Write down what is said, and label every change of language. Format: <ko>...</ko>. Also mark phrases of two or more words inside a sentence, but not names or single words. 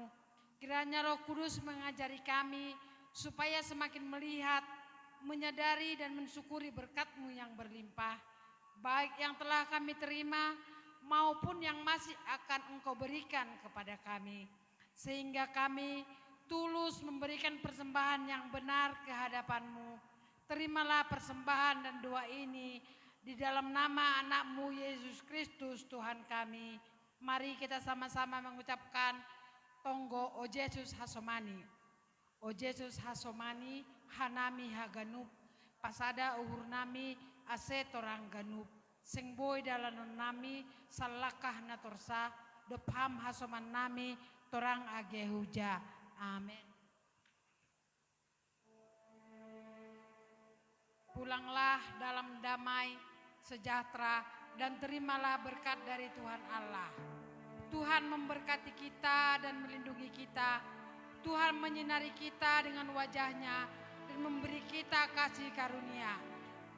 <id>Kiranya Roh Kudus mengajari kami supaya semakin melihat, menyadari dan mensyukuri berkat-Mu yang berlimpah, baik yang telah kami terima maupun yang masih akan Engkau berikan kepada kami, sehingga kami tulus memberikan persembahan yang benar ke hadapan-Mu. Terimalah persembahan dan doa ini di dalam nama anak-Mu Yesus Kristus Tuhan kami. Mari kita sama-sama mengucapkan Tonggo O Yesus Hasomani.</id> <bts>O Yesus Hasomani hanami haganup, pasada uhur nami ase torang ganup. Sing boy dalanon nami salakah natorsa, depham hasoman nami torang age huja.</bts> <id>Amin. Pulanglah dalam damai, sejahtera, dan terimalah berkat dari Tuhan Allah. Tuhan memberkati kita dan melindungi kita. Tuhan menyinari kita dengan wajah-Nya dan memberi kita kasih karunia.</id>